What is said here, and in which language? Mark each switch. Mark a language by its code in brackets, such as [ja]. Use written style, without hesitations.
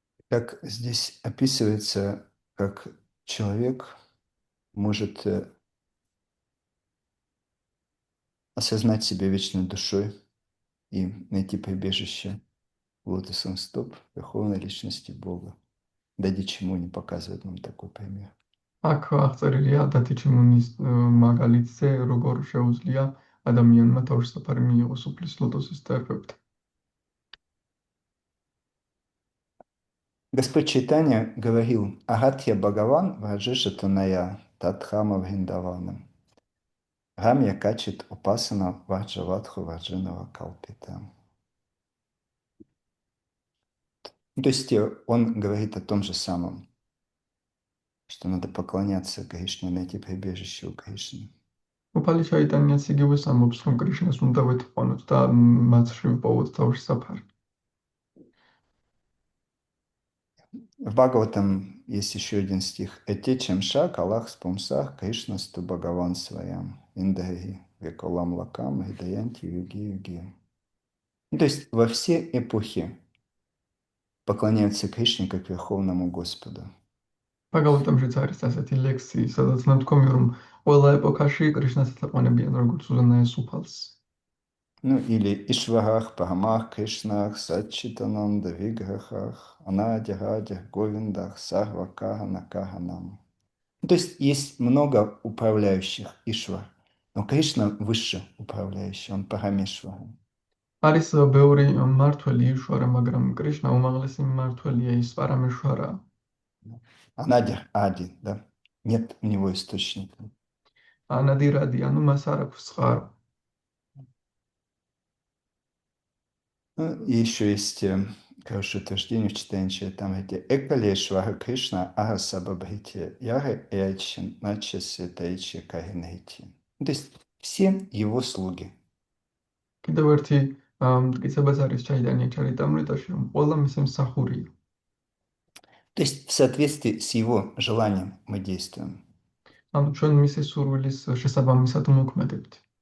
[ru] Как здесь описывается, как человек может осознать себя вечной душой и найти прибежище в лотосом стоп Верховной Личности Бога. Дади Чиму не показывает нам такой пример. [ka] აქ აღწერილია დათიჩიმუნის მაგალითზე, როგორ შეუძლია ადამიანმა თავშესაფარი მიიღოს უფლის ლოტოსის წერფებთან. [ru] Господь Чайтанья говорил: [sa] Агатья Бхагаван Враджиша Таная Татхама Вриндаванам. Рамья Качит Упасана Варджаватху Варджинава Калпита. [ru] То есть он говорит о том же самом, что надо поклоняться Кришне, найти прибежище у Кришны. [ka] უფალი ჩაიტანიაც იგივე ამბობს, რომ კრიშნას უნდა ვეთყვანოთ და მათში ვიპოვოთ თავშესაფარი. [ru] В Бхагаватам есть еще один стих. [sa] Этечем шак Аллах спумсах Кришна сту Бхагаван своям индаги веколам лакам гидаянти юги юги. [ru] То есть во все эпохи поклоняются Кришне как Верховному Господу. [ka] ბაგავატამშიც არის ასეთი ლექსი, სადაც ნათქვამია, რომ ყველა ეპოქაში კრიშნას ეთაყვანებიან როგორც უზენაეს უფალს. [sa] Ну или Ишварах, Парамах, Кришнах, Саччитананда, Виграхах, Анадя, Радя, Говиндах, Сарвакаха, Накаханам. [ru] То есть много управляющих Ишвар, но Кришна выше управляющий, он Парамешвара. [ka] არის ბევრი მმართველი იშვარა, მაგრამ კრიშნა უმაღლესი მმართველია, ის პარამეშვარაა. [ru] Анадя, Ади, да? Нет у него источника. [ka] ანადი რადი, ანუ მას არ აქვს წყარო. [ru] Ну, и еще есть хорошее утверждение в читании Чайтамрити. [sa] Экалешвара Кришна Арасабабхити Яра Эйчин Начаси Таичи Каринхити. [ru] То есть все его слуги. [ka] კიდევ ერთი მტკიცებაც არის ჩაიტანია ჩარიტამრიტაში, რომ ყველა მისი მსახურია. [ru] То есть в соответствии с его желанием мы действуем. [ka] ანუ ჩვენ მისი სურვილის შესაბამისად მოქმედებთ.